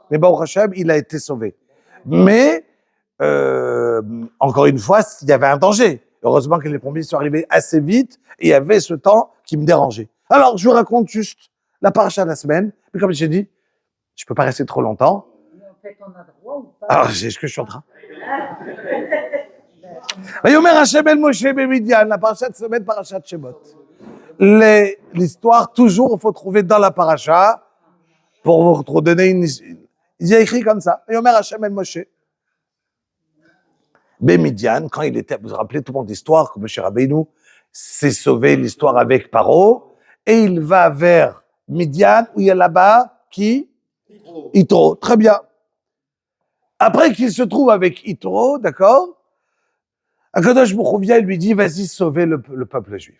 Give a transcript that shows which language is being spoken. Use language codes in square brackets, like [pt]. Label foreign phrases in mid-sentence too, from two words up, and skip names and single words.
[fr] Mais [he] ברוך השם, [fr] il a été sauvé. Mais, encore une fois, il y avait un danger. Heureusement que les pompiers sont arrivés assez vite et il y avait ce temps qui me dérangeait. Alors, je vous raconte juste la paracha de la semaine. Mais comme j'ai dit, je peux pas rester trop longtemps. Mais en fait, on a droit ou pas? Alors, c'est ce que je suis en train. [he] ויאמר השם אל משה במדין, [fr] la paracha de semaine, paracha de Shemot. L'histoire, toujours, il faut trouver dans la paracha pour vous redonner une... Il y a écrit comme ça. [he] ויאמר השם אל משה. [fr] Bemidian, quand il était, vous vous rappelez tout le monde d'histoire, que Moshe Rabbeinu s'est sauvé l'histoire avec Paro, et il va vers Midian, où il y a là-bas, qui? Yitro. Très bien. Après qu'il se trouve avec Yitro, d'accord? [he] הקדוש ברוך הוא [fr] vient et lui dit, vas-y sauver le peuple juif.